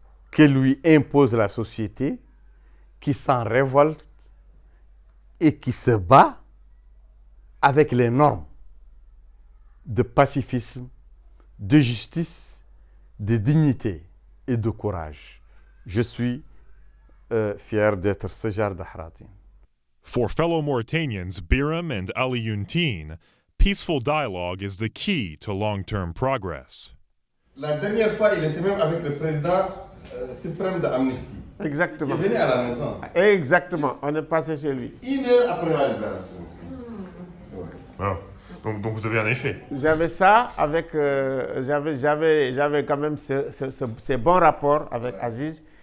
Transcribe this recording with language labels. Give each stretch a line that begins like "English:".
French: que lui impose la société, qui s'en révolte et qui se bat avec les normes de pacifisme, de justice, de dignité et de courage. Je suis fier d'être ce genre de Haratin.
English: For fellow Mauritanians Biram and Alioune, peaceful dialogue is the key to long-term progress.
French: La dernière fois, il était même avec le président suprême de Amnesty. Exactement. Il est venu à la maison. Exactement, on est passé chez lui. 1 heure après la libération. Wow. Donc vous avez un effet. J'avais ça avec, j'avais quand même ces bons rapports avec Aziz.